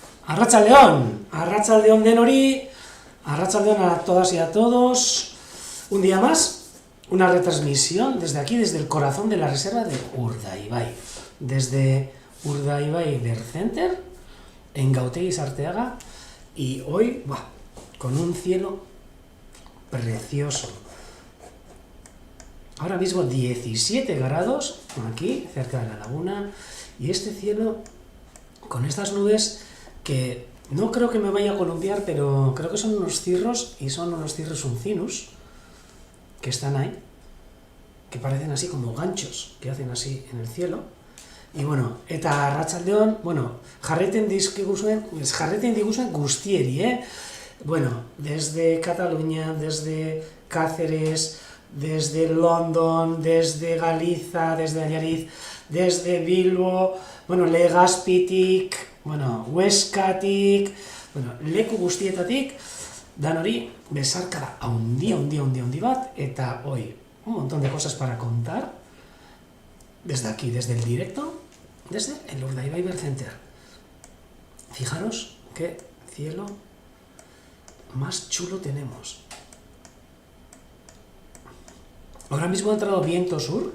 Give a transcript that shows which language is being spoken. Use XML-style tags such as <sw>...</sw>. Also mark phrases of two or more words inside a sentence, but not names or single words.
<eu>Arratsaldeon denori, arratsaldeon</eu> <es>a todas y a todos. Un día más, una retransmisión desde aquí, desde el corazón de la reserva de Urdaibai. Desde Urdaibai Bird Center, en Gautegi Sarteaga. Y hoy, con un cielo precioso. Ahora mismo 17 grados, aquí, cerca de la laguna. Y este cielo, con estas nubes que no creo que me vaya a columpiar, pero creo que son unos cirros, y son unos cirros uncinus, que están ahí, que parecen así como ganchos, que hacen así en el cielo. Y bueno,</es> <eu>eta arratsaldeon, jarreten diguzuen guztieri, Bueno,</eu> <es>desde Cataluña, desde Cáceres, desde London, desde Galiza, desde Allariz, desde Bilbo,</es> <eu>Legazpitik, Huescatik, leku guztietatik, danori, besarkada handi bat, eta</eu> <es>hoy un montón de cosas para contar, desde aquí, desde el directo, desde el Urdaibai Bird Center. Fijaros qué cielo más chulo tenemos. Ahora mismo ha entrado viento sur.</es>